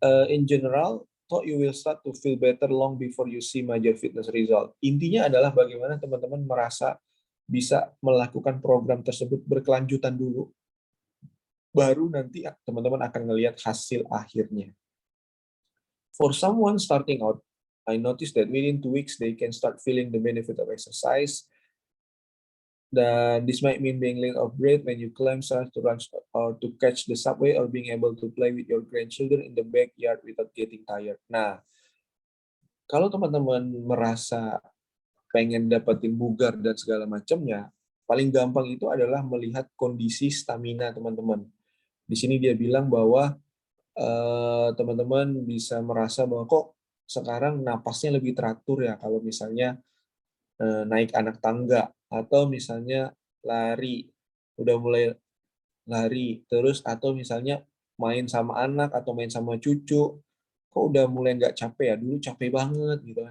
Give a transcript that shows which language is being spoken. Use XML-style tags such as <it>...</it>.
<en>in general, thought you will start to feel better long before you see major fitness result.</en> <id>Intinya adalah bagaimana teman-teman merasa bisa melakukan program tersebut berkelanjutan dulu, baru nanti teman-teman akan melihat hasil akhirnya.</id> <en>For someone starting out, I noticed that within 2 weeks they can start feeling the benefit of exercise.</en> <id>Dan</id> <en>this might mean being late of breath when you climb stairs to run or to catch the subway, or being able to play with your grandchildren in the backyard without getting tired.</en> <id>Nah, kalau teman-teman merasa pengen dapetin bugar dan segala macamnya, paling gampang itu adalah melihat kondisi stamina teman-teman. Di sini dia bilang bahwa teman-teman bisa merasa bahwa kok sekarang napasnya lebih teratur ya kalau misalnya naik anak tangga, atau misalnya lari, udah mulai lari terus, atau misalnya main sama anak atau main sama cucu, kok udah mulai nggak capek ya, dulu capek banget gitu.</id>